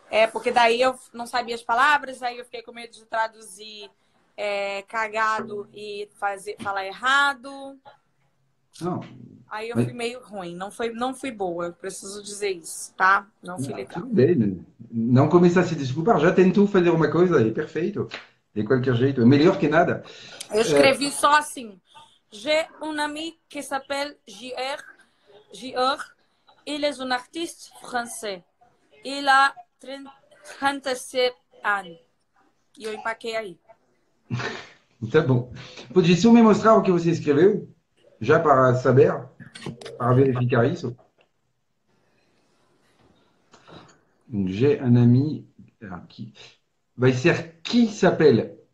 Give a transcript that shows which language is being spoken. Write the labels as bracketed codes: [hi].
[pt] Porque daí eu não sabia as palavras, aí eu fiquei com medo de traduzir cagado e falar errado. Não, Aí eu mas fui meio ruim, não fui boa, eu preciso dizer isso, tá? Não fui não, legal. tudo bem. Não começa a se desculpar. Já tentou fazer uma coisa, é perfeito. De qualquer jeito, é melhor que nada. Eu escrevi só assim. [fr] J'ai un ami qui s'appelle JR. JR. Il est un artiste français. Il a [pt] 37 anos. E eu empaquei aí. Tá bom. Pode só me mostrar o que você escreveu? Já para saber, para verificar isso? [fr] J'ai un ami qui [pt] vai ser [fr] qui s'appelle.